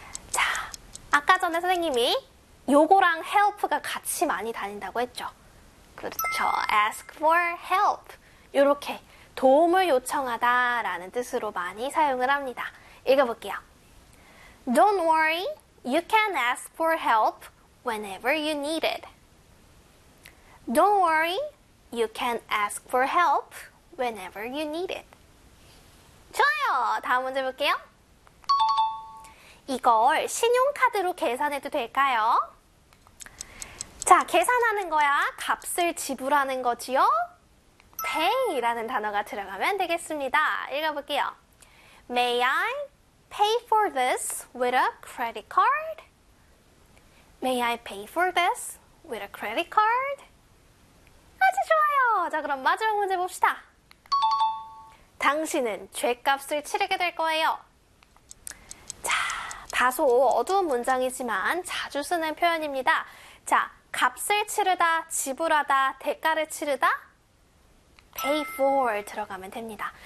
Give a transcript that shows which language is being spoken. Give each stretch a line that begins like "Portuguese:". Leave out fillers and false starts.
Korean: 자, 아까 전에 선생님이 요거랑 help가 같이 많이 다닌다고 했죠. 그렇죠.
English: ask for help.
Korean: 요렇게 도움을 요청하다 라는 뜻으로 많이 사용을 합니다. 읽어볼게요.
English: Don't worry. You can ask for help whenever you need it. Don't worry, you can ask for help whenever you need it.
Korean: 좋아요! 다음 문제 볼게요. 이걸 신용카드로 계산해도 될까요? 자, 계산하는 거야. 값을 지불하는 거지요. Pay라는 단어가 들어가면 되겠습니다. 읽어볼게요.
English: May I pay for this with a credit card? May I pay for this with a credit card?
Korean: 아주 좋아요. 자, 그럼 마지막 문제 봅시다. 당신은 죄값을 치르게 될 거예요. 자, 다소 어두운 문장이지만 자주 쓰는 표현입니다. 자, 값을 치르다, 지불하다, 대가를 치르다, pay for 들어가면 됩니다.